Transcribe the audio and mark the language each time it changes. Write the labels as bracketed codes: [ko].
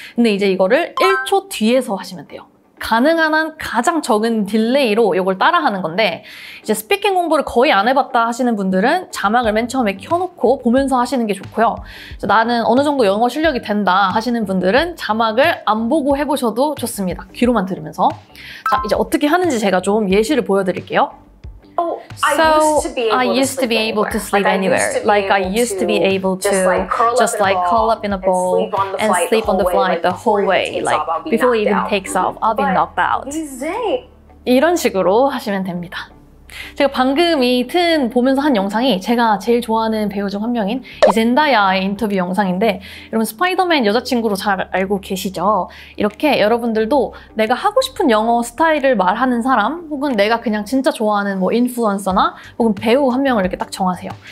[ko] 근데 이제 이거를 1초 뒤에서 하시면 돼요. 가능한 한 가장 적은 딜레이로 이걸 따라하는 건데, 이제 스피킹 공부를 거의 안 해봤다 하시는 분들은 자막을 맨 처음에 켜놓고 보면서 하시는 게 좋고요. 나는 어느 정도 영어 실력이 된다 하시는 분들은 자막을 안 보고 해보셔도 좋습니다. 귀로만 들으면서. 자, 이제 어떻게 하는지 제가 좀 예시를 보여드릴게요. Oh, [en] I used to be able to sleep anywhere. Like I used to be able to just like curl up in a ball and sleep on the flight the whole way. Like before it even takes off, I'll be knocked out. [ko] 이런 식으로 하시면 됩니다. 제가 방금 이 튼 보면서 한 영상이 제가 제일 좋아하는 배우 중 한 명인 이 젠다야의 인터뷰 영상인데 여러분 스파이더맨 여자친구로 잘 알고 계시죠? 이렇게 여러분들도 내가 하고 싶은 영어 스타일을 말하는 사람 혹은 내가 그냥 진짜 좋아하는 뭐 인플루언서나 혹은 배우 한 명을 이렇게 딱 정하세요.